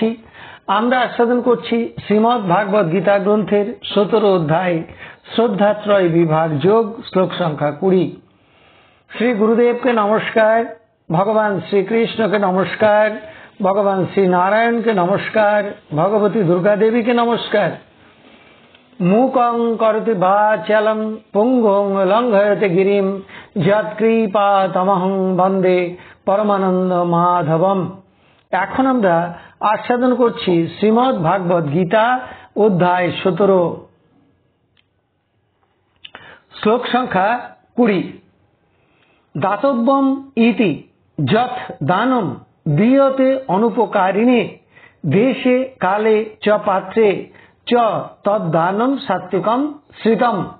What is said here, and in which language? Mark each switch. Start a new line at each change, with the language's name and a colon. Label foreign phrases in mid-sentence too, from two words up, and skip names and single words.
Bangla: আমরা আস্বাদন করছি শ্রীমদ্ ভাগবত গীতা গ্রন্থের 17 অধ্যায় শ্রদ্ধাত্রয় বিভাগ যোগ শ্লোক সংখ্যা 20। শ্রী গুরুদেবকে নমস্কার, ভগবান শ্রীকৃষ্ণকে নমস্কার, ভগবান শ্রী নারায়ণকে নমস্কার, ভগবতী দুর্গা দেবীকে নমস্কার।
Sanskrit: मूकं करोति वाचालं पुंगुं लंघयते गिरिं यत्कृपातमहं वन्दे परमानंद माधवम।
Bangla: এখন আমরা আস্বাদন করছি শ্রীমদ্ ভাগবত গীতা অধ্যায় 17 শ্লোক সংখ্যা 20।
Sanskrit: দাতব্যম ইতি যথ দানম দীয়তে অনুপকারিণে দেশে কালে চ পাত্রে চ তদ্দানম সাত্বিকম শ্রিতম।